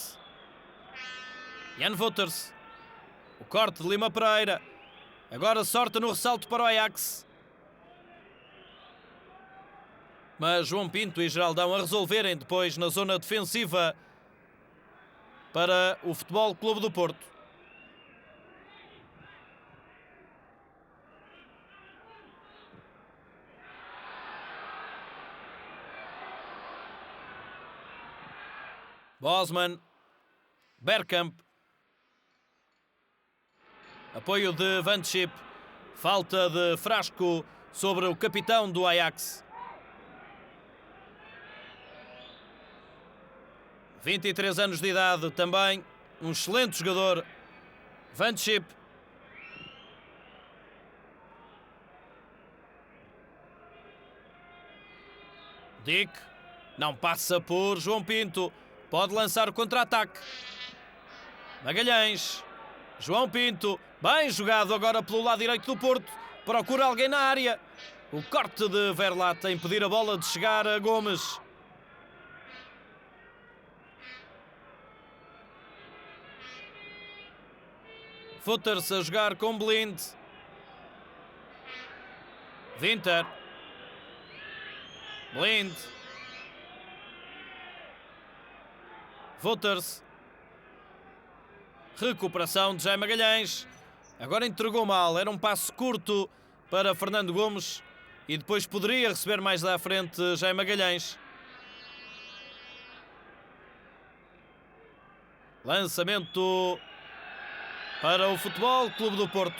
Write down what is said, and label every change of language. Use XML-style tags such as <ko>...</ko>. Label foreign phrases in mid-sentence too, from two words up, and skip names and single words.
<pt>Jan Wouters. O corte de Lima Pereira. Agora sorte no ressalto para o Ajax. Mas João Pinto e Geraldão a resolverem depois na zona defensiva para o Futebol Clube do Porto. Bosman. Bergkamp. Apoio de Van Schip. Falta de Frasco sobre o capitão do Ajax. 23 anos de idade, também um excelente jogador. Van Schip. Dick. Não passa por João Pinto. Pode lançar o contra-ataque. Magalhães. João Pinto. Bem jogado agora pelo lado direito do Porto. Procura alguém na área. O corte de Verlat a impedir a bola de chegar a Gomes. Footers a jogar com Blind. Winter. Blind. Footers. Recuperação de Jaime Magalhães. Agora entregou mal. Era um passo curto para Fernando Gomes. E depois poderia receber mais à frente Jaime Magalhães. Lançamento para o Futebol Clube do Porto.</pt>